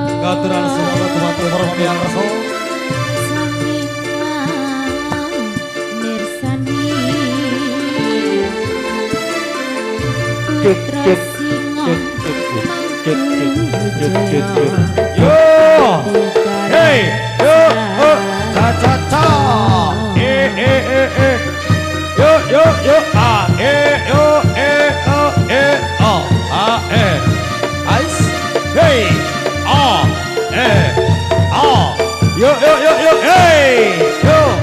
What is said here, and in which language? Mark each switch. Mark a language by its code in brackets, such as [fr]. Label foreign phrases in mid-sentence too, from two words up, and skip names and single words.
[jv] Katuran semoga dumateng para pamirsa mirsani putra singa yo hey yo cha cha cha yo ais hey yo hey yo